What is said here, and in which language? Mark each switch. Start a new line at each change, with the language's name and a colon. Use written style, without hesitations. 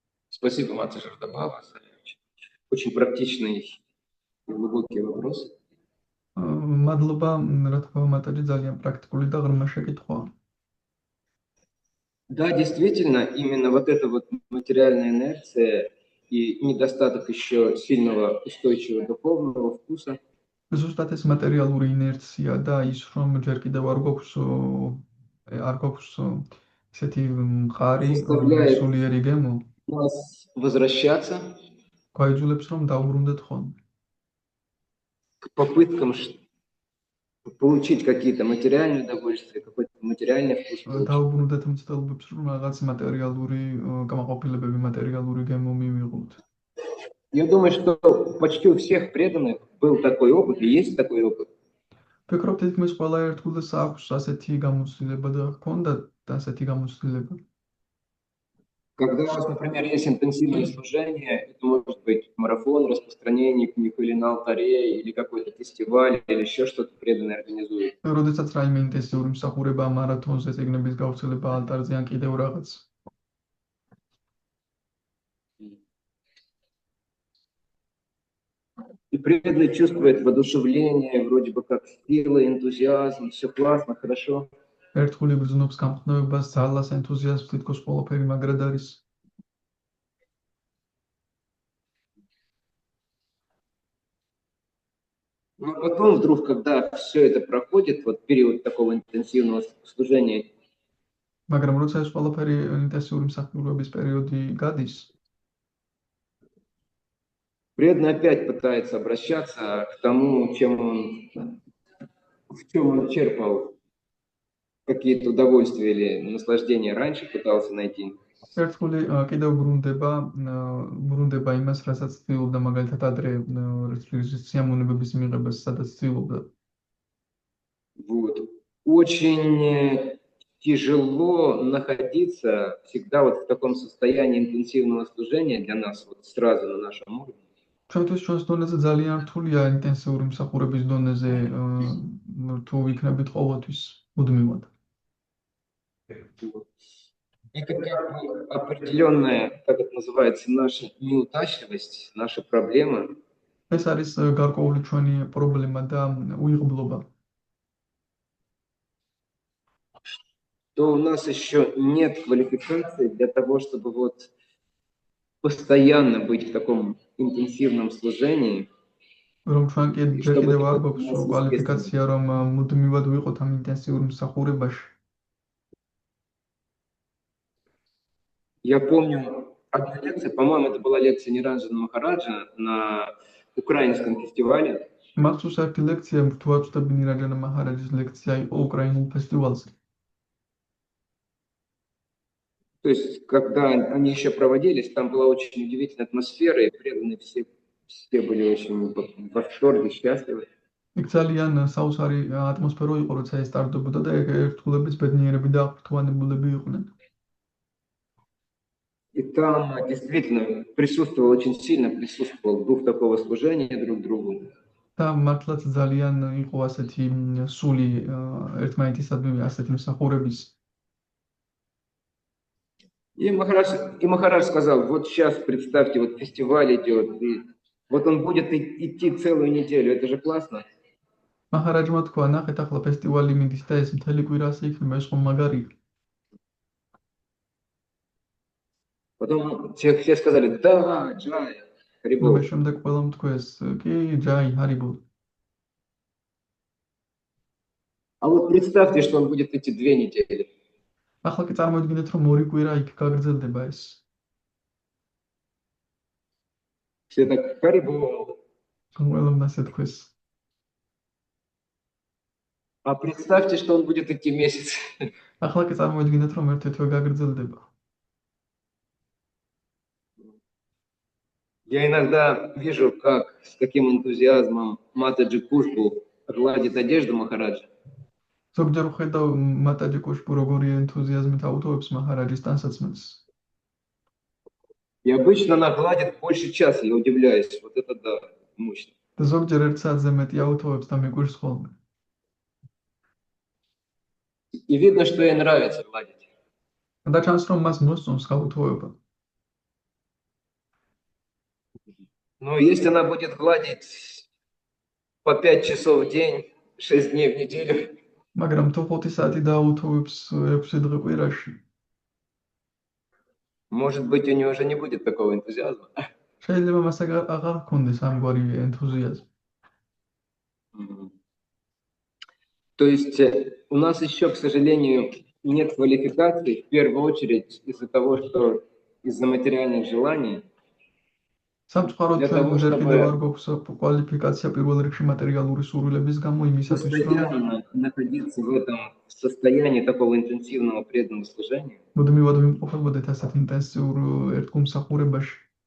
Russian: Спасибо, Мата Жардабава, за очень практичный и глубокий вопрос.
Georgian: მადლობა, რა თქმა უნდა, მატერი ძალიან პრაქტიკული და ღრმა შეკითხვაა.
Russian: Да, действительно, именно вот эта вот материальная инерция и недостаток еще сильного устойчивого духовного вкуса.
Georgian: ზუსტად ეს მატერიალური ინერცია და ის რომ ჯერ კიდევ არ გვაქვს ესეთი მყარი სულიერი გემო
Russian: нас возвращаться
Georgian: გვაიძულებს რომ დავბრუნდეთ ხოლმე
Russian: к попыткам получить какие-то материальные удовольствия, какой-то материальный вкус.
Georgian: დავბრუნდეთ მცდელობებს რომ რაღაც მატერიალური კამაყოფილებები, მატერიალური გემო მივიღოთ.
Russian: Я думаю, что почти у всех преданных был такой опыт, и есть такой опыт.
Georgian: Вფიქრობ, თითქმის ყველა ერთგულს აქვს ასეთი გამოცდილება და ჰქონდათ ასეთი გამოცდილება.
Russian: Когда у вас, например, есть интенсивное служение, это может быть марафон, распространение книг или на алтаре, или какой-то фестиваль, или еще что-то преданное организует.
Georgian: როდესაც რაიმე ინტენსიური მსახურება მარათონზე, წიგნების გავრცელება ალტარზე ან კიდევ რაღაც.
Russian: И преданный чувствует воодушевление, вроде бы как сила, энтузиазм, все классно, хорошо.
Georgian: ერთგული გრძნობს გამხნევებას, ძალას, ენთუზიაზმს, თითქოს ყველაფერი მაგრად არის.
Russian: Но потом вдруг, когда все это проходит, вот период такого интенсивного служения,
Georgian: მაგრამ როცა ეს ყველაფერი ინტენსიური მსახურების периоდი გადის,
Russian: преданный опять пытается обращаться к тому, в чем он черпал какие-то удовольствия или наслаждения раньше, пытался найти.
Georgian: ერთხული კიდევ ბრუნდება იმას, რასაც ცდილობდა მაგალითად ადრე სიამოვნებების მიღებას, სადაც ცდილობდა.
Russian: Вот. Очень тяжело находиться всегда вот в таком состоянии интенсивного служения для нас, вот сразу на нашем уровне.
Georgian: ჩვენთვის ჩვენს დონეზე ძალიან რთულია ინტენსიური მსახურების დონეზე თუ ვიქნებით ყოველთვის მუდმივად.
Russian: И как бы определенная, как это называется, наша неудачливость, наша проблема,
Georgian: ეს არის გარკვეული ჩვენი პრობლემა და უიღბლობა.
Russian: то у нас еще нет квалификации для того, чтобы вот постоянно быть в таком интенсивном служении.
Georgian: რომ ჩვენ კიდევ არ გვაქვს კვალიფიკაცია, რომ მუდმივად ვიყოთ ამ ინტენსიურ მსახურებაში.
Russian: Я помню одну лекцию, по-моему, это была лекция Ниранджана Махараджа на украинском фестивале.
Georgian: მახსოვს ერთი ლექცია, თუ არ ვცდები ნირანჯანა მაჰარაჯის ლექცია იყო უკრაინულ фестивалზე.
Russian: То есть, когда они еще проводились, там была очень удивительная атмосфера, и преданные все были очень в восторге, счастливы.
Georgian: იქ ძალიან საოცარი ატმოსფერო იყო, როცა ეს სტარტდებოდა და ერთგულებიც ბედნიერები და აღფრთოვანებულები იყვნენ.
Russian: И там действительно присутствовал дух такого служения друг другу.
Georgian: და მართლაც ძალიან იყო ასეთი სული ერთმანეთისადმი ასეთი მსახურების.
Russian: И Махарадж сказал, вот сейчас представьте, вот фестиваль идет, и вот он будет идти целую неделю, это же классно.
Georgian: მაჰარაჯმა თქვა, ნახეთ ახლა ფესტივალი მიდის და ეს მთელი კვირა ასე იქნება, ეს ხომ მაგარია.
Russian: Потом все сказали, да, Джай, Харибол.
Georgian: და შემდეგ ყველამ თქვეს, კი, ჯაი, ჰარიბოლ.
Russian: А вот представьте, что он будет идти 2 недели.
Georgian: ახლა კი წარმოიდგინეთ, რომ 2 კვირა იქ გაგრძელდება ეს.
Russian: Все так, Харибол.
Georgian: ყველამ ასე თქვეს.
Russian: А представьте, что он будет идти месяц.
Georgian: ახლა კი წარმოიდგინეთ, რომ ერთ თვე გაგრძელდება.
Russian: Я иногда вижу, как с каким энтузиазмом Матаджи Кушпу гладит одежду Махараджа.
Georgian: ზოგჯერ ვხედავ მატაჯი კუშპუ როგორი ენთუზიაზმით აუთოვებს მაჰარაჯის ტანსაცმელს.
Russian: И обычно она гладит больше часа, я удивляюсь. Вот это да, мощно.
Georgian: და ზოგჯერ 1 საათზე მეტი აუთოვებს და მიგვირს ხოლმე.
Russian: И видно, что ей нравится гладить.
Georgian: და ჩანს, რომ მას მოსწონს გაუთოვება.
Russian: Но если она будет гладить по 5 часов в день, 6 дней в неделю,
Georgian: მაგრამ თუ 5 საათი დააუთოვებს 6 დღე კვირაში,
Russian: может быть, у нее уже не будет такого энтузиазма.
Georgian: შეიძლება მას აღარ ჰქონდეს ამგვარი ენთუზიაზმი.
Russian: То есть у нас еще, к сожалению, нет квалификации, в первую очередь из-за того, что из-за материальных желаний.
Georgian: სამწუხაროდ ჩვენ ჯერ კიდევ არ გვაქვს კვალიფიკაცია პირველ რიგში მატერიალური სურვილების გამო იმისათვის, რომ
Russian: Постоянно находиться в этом состоянии такого интенсивного преданного служения.
Georgian: მუდმივად ვიმყოფებოდეთ ასეთ ინტენსიურ ერთგულმსახურებაში.